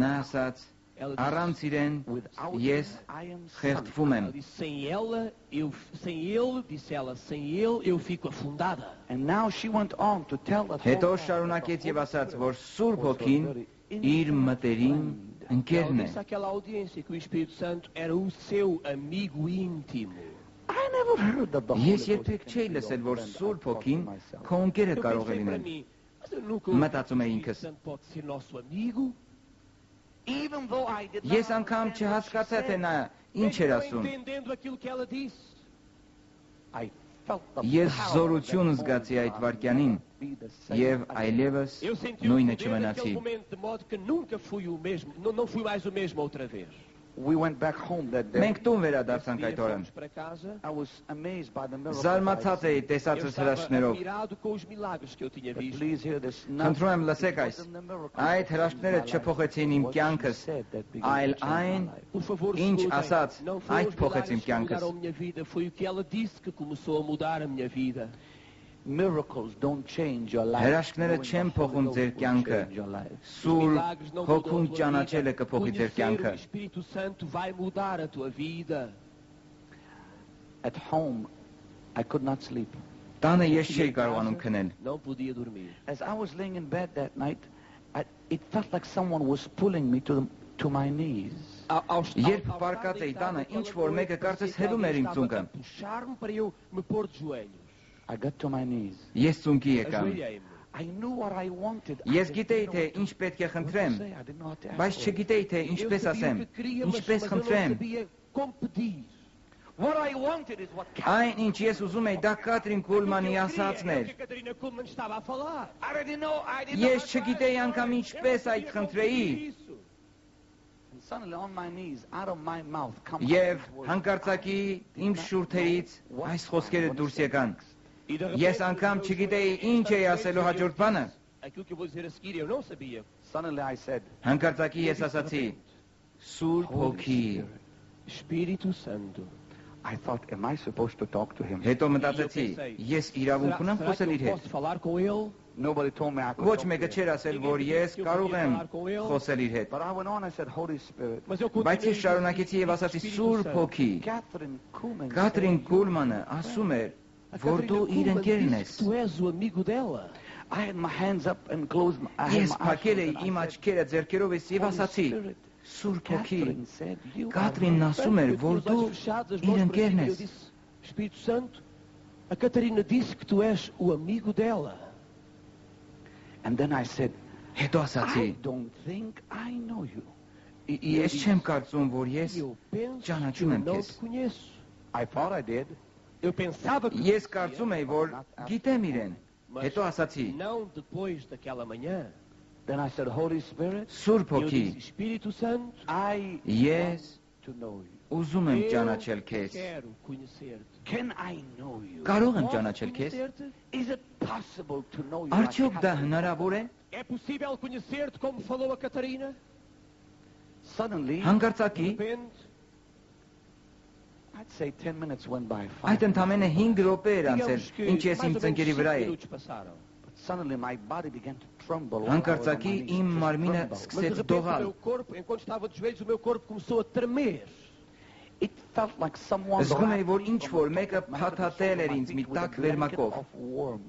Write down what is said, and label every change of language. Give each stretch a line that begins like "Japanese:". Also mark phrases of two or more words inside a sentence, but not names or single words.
Armenian: Նա ասաց
Portuguese: Ela disse:
Armenian: առանց իրեն
English: Without
Armenian: ես
English: him I am something.
Armenian: խեղդվում եմ։
Portuguese: ela disse, sem ele, disse ela, sem ele eu fico afundada.
English: And now she went on to tell that
Armenian: Հետո
English: whole
Armenian: շարունակեց եւ ասաց, որ Սուրբ Հոգին իր մտերիմ ընկերն
Portuguese: Ela
Armenian: է։
Portuguese: disse àquela audiência que o Espírito Santo era o seu amigo íntimo.
English: I never heard that the Holy
Armenian: Ես
English: Ghost
Armenian: երբեք
English: can
Armenian: չէի
English: be your
Armenian: լսել, որ
English: friend. I
Armenian: Սուրբ
English: thought to
Armenian: Հոգին
English: myself.
Armenian: քո ընկերը
Portuguese: Eu
Armenian: կարող է
Portuguese: pensei para
Armenian: լինել։
Portuguese: mim, mas eu nunca
Armenian: Մտածում
Portuguese: o
Armenian: էի
Portuguese: Espírito
Armenian: ինքս։
Portuguese: Santo pode ser nosso amigo.
English: Even though I did not
Armenian: Ես անգամ
English: understand what she
Armenian: չհասկացա թե
English: said,
Armenian: նա ինչ էր
Portuguese: Mesmo
Armenian: ասում։
Portuguese: entendendo aquilo que ela disse.
English: I felt the
Armenian: Ես
English: power
Armenian: զորություն
English: of that
Armenian: զգացի այդ
English: moment.
Armenian: վայրկյանին
English: Be the same
Armenian: եւ
English: again.
Armenian: այլևս
Portuguese: Eu senti o
Armenian: նույնը
Portuguese: poder
Armenian: չմնացի։
Portuguese: daquele momento, de modo que nunca fui o mesmo, não fui mais o mesmo outra vez.
English: We went back home that day.
Armenian: Մենք տուն
Portuguese: Esse
Armenian: վերադարձանք
Portuguese: dia
Armenian: այդ օրը։
Portuguese: fomos para casa.
English: I was amazed by the miracles.
Armenian: Զարմացած էի
Portuguese: Eu
Armenian: տեսածս
Portuguese: estava
Armenian: հրաշքներով։
Portuguese: admirado com os milagres que eu tinha
English: But
Portuguese: visto.
English: please hear this.
Armenian: Խնդրում եմ լսեք այս։ Այդ հրաշքները չփոխեցին իմ կյանքս, այլ այն,
Portuguese: Por favor,
Armenian: ինչ
Portuguese: escutem.
Armenian: ասաց,
Portuguese: Não foram
Armenian: այդ
Portuguese: os
Armenian: փոխեց իմ
Portuguese: milagres que
Armenian: կյանքս։
Portuguese: mudaram a minha vida, foi o que ela disse que começou a mudar a minha vida.
English: Miracles don't change your life.
Armenian: Հրաշքները
English: Knowing
Armenian: չեն
English: the Holy
Armenian: փոխում
English: Ghost
Armenian: ձեր
English: will
Armenian: կյանքը։
English: change your life.
Portuguese: Os
Armenian: Սուրբ
Portuguese: milagres não
Armenian: Հոգուն
Portuguese: mudam a tua
Armenian: ճանաչելը
Portuguese: vida.
Armenian: կփոխի ձեր
Portuguese: Conhecer
Armenian: կյանքը։
Portuguese: o Espírito Santo vai mudar a tua vida.
English: At home, I could not sleep.
Armenian: Տանը ես չէի կարողանում քնել։
Portuguese: Não podia dormir.
English: As I was laying in bed that night, it felt like someone was pulling me to my knees.
Armenian: Երբ պարկած էի տանը, ինչ որ մեկը կարծես հելում էր իմ ծունկը։
Portuguese: Puxar-me para eu me pôr de joelhos.
English: I got to my knees.
Armenian: Ես ծունկի եկամ։
Portuguese: Ajoelhei-me.
English: I knew what I wanted.
Armenian: Ես գիտեի թե ինչ պետք է խնդրեմ,
English: I didn't know how to ask
Armenian: բայց
English: for it.
Armenian: չգիտեի թե
Portuguese: Eu
Armenian: ինչպես
Portuguese: sabia
Armenian: ասեմ,
Portuguese: o que queria, mas
Armenian: ինչպես
Portuguese: eu não
Armenian: խնդրեմ։
Portuguese: sabia como pedir.
English: What I wanted is what
Armenian: Այն ինչ ես ուզում էի, դա Կատրին Կուլմանի
Portuguese: Aquilo que eu
Armenian: ասածն
Portuguese: queria, era o
Armenian: էր։
Portuguese: que a Catarina Kuhlman estava a falar.
English: I didn't know. I didn't know.
Armenian: Ես չգիտեի անգամ ինչպես այդ խնդրեի։
English: And suddenly on my knees, out of my mouth come
Armenian: Եվ
English: these words.
Armenian: հանկարծակի իմ շուրթերից այս խոսքերը դուրս եկան։ Ես անգամ չգիտեի ինչ էի ասելու հաջորդ բանը։
Portuguese: Aquilo que eu vou dizer a seguir, eu não sabia.
English: Suddenly I said,
Armenian: Հանկարծակի ես ասացի. Սուրբ Հոգի։
Portuguese: Espírito Santo.
English: I thought, am I supposed to talk to him?
Armenian: Հետո մտածեցի, ես իրավունք ունեմ
Portuguese: Será
Armenian: խոսել
Portuguese: que
Armenian: իր
Portuguese: eu
Armenian: հետ։
Portuguese: posso falar com ele?
English: Nobody told me I could
Armenian: Ոչ
English: talk to
Armenian: մեկը
English: him.
Armenian: չէր ասել, որ ես կարող եմ խոսել իր հետ։
English: But I went on, I said, Holy Spirit,
Portuguese: Mas eu
Armenian: Բայց ես շարունակեցի եւ ասացի Սուրբ Հոգի։
English: Catherine Kuhlman
Armenian: Կատրին
English: said,
Armenian: Կուլմանը ասում էր, որ դու իր ընկերն ես։
Portuguese: Tu és o amigo dela.
English: I had my hands up and closed my I had
Armenian: Ես
English: my eyes
Armenian: փակել էի
English: closed and
Armenian: իմ
English: I said,
Armenian: աչքերը ձեռքերովս եւ
English: Holy
Armenian: ասացի.
English: Spirit,
Armenian: Սուրբ Հոգի։
English: Catherine said, you are
Armenian: Կատրինն
English: my
Armenian: ասում էր,
Portuguese: Eu tinha
Armenian: որ
Portuguese: os
Armenian: դու
Portuguese: olhos fechados, as
Armenian: իր
Portuguese: mãos para
Armenian: ընկերն
Portuguese: cima, e eu
Armenian: ես։
Portuguese: disse, Espírito Santo, a Catarina disse que tu és o amigo dela.
English: And then I said,
Armenian: Հետո ասացի.
English: I don't think I know you.
Armenian: Ես չեմ կարծում, որ ես
Portuguese: Eu penso que
Armenian: ճանաչում
Portuguese: eu
Armenian: եմ
Portuguese: não
Armenian: քեզ։
Portuguese: te conheço.
English: I thought I did.
Portuguese: Eu pensava que
Armenian: Ես կարծում էի, որ գիտեմ իրեն։
Portuguese: mas
Armenian: Հետո ասացի.
Portuguese: não depois daquela manhã.
English: Then I said, Holy Spirit,
Armenian: Սուրբ
Portuguese: Eu
Armenian: Հոգի,
Portuguese: disse, Espírito Santo,
English: I
Armenian: ես
English: want to know you.
Armenian: ուզում եմ ճանաչել քեզ։
Portuguese: quero conhecer-te.
English: Can I know you?
Armenian: Կարող եմ
Portuguese: Posso
Armenian: ճանաչել քեզ։
Portuguese: conhecer-te?
English: Is it possible to know you? like
Armenian: Արդյոք դա
English: Catherine?
Armenian: հնարավոր է։
Portuguese: É possível conhecer-te como falou a Catarina?
English: Suddenly,
Armenian: Հանկարծակի
Portuguese: De repente,
English: I'd say 10 minutes went by.
Armenian: այդ ընդամենը 5 րոպե էր անցել,
Portuguese: digamos que
Armenian: ինչ ես
Portuguese: mais
Armenian: իմ
Portuguese: ou menos
Armenian: ծնկերի
Portuguese: 5
Armenian: վրա էի։
Portuguese: minutos passaram.
English: But suddenly my body began to tremble.
Armenian: Հանկարծակի իմ մարմինը
Portuguese: Mas de
Armenian: սկսեց
Portuguese: repente o
Armenian: դողալ։
Portuguese: meu corpo, enquanto estava de joelhos, o meu corpo começou a tremer.
English: It felt like someone
Armenian: Զգում էի, որ
English: wrapped me
Armenian: ինչ
English: from
Armenian: որ
English: the
Armenian: մեկը
English: top of my head to the
Armenian: փաթաթել
English: soles of
Armenian: էր
English: my
Armenian: ինձ մի
English: feet with a
Armenian: տաք
English: blanket
Armenian: վերմակով։
English: of warmth.